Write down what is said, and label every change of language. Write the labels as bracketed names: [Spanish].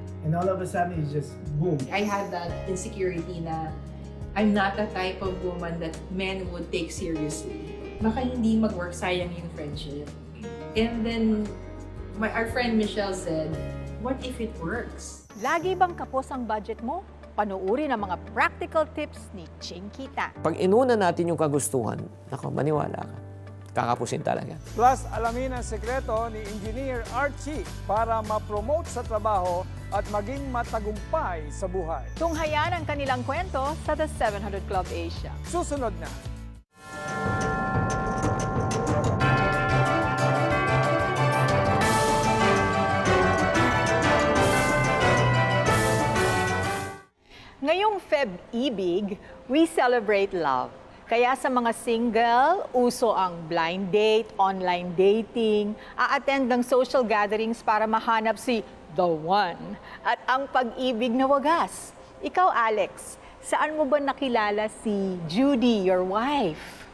[English] And all of a sudden, it's just boom. I had that insecurity na I'm not the type of woman that men would take seriously. [Filipino] Baka hindi mag-work, sayang yung friendship. [English] And then, our friend Michelle said, what if it works? [Filipino] lagi bang kapos ang budget mo? Panuuri ang mga practical tips ni Ching Kita. Pag inuna natin yung kagustuhan, nako, maniwala ka. Kakapusin talaga. Plus, alamin ang sekreto ni Engineer Archie para ma-promote sa trabaho at maging matagumpay sa buhay. Tunghayan ang kanilang kwento sa The 700 Club Asia. Susunod na. Ngayong Feb-ibig, [English] we celebrate love. [Filipino] Kaya sa mga single, uso ang blind date, online dating, a-attend ng social gatherings para mahanap si the one at ang pag-ibig na wagas. Ikaw, Alex, saan mo ba nakilala si Judy, [English] your wife?